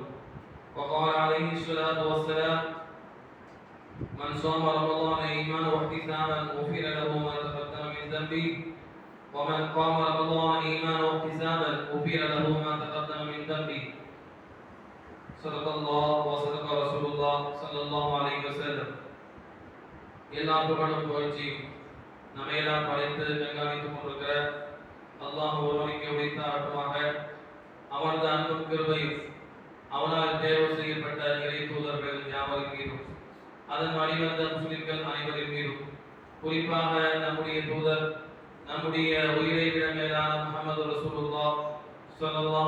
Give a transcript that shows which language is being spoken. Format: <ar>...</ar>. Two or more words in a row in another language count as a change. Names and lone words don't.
<ar>وقال عليه الصلاة والسلام: من صام رمضان إيمانا واحتسابا غفر له ما تقدم من ذنبه ومن قام رمضان إيمانا واحتسابا غفر له ما تقدم من ذنبه. صدق الله وصدق رسول الله صلى الله عليه وسلم.</ar> <ta>எல்லா புகழும் புகழ்ச்சியும் நம்மையெல்லாம் படைத்து கண்காணித்துக் கொண்டிருக்கிற அல்லாஹ் ஒருவனுக்கு உரித்தாட்டுமாக அவனது அன்பும் கிருபையும் அவனால் தேர்வு செய்யப்பட்ட இறை தூதர்கள் யாவரின் மீதும் அதன் வழிவந்த முஸ்லிம்கள் அனைவரின் மீதும் குறிப்பாக நம்முடைய தூதர் நம்முடைய உயிரை விட மேலான முஹம்மது</ta> <ar>رسول الله صلى الله</ar>